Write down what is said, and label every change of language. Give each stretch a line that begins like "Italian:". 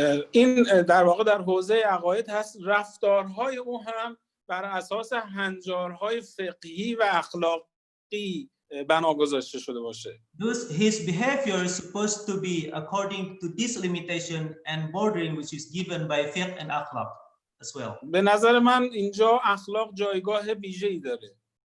Persian: این در واقع در حوزه عقاید هست. رفتارهای او هم بر اساس هنجارهای فقهی و اخلاقی بنا گذاشته شده باشه.
English: Thus his behavior is supposed to be according to this limitation and bordering which is given by fiqh and akhlaq as well.
Persian: به نظر من اینجا اخلاق جایگاه ویژه‌ای داره.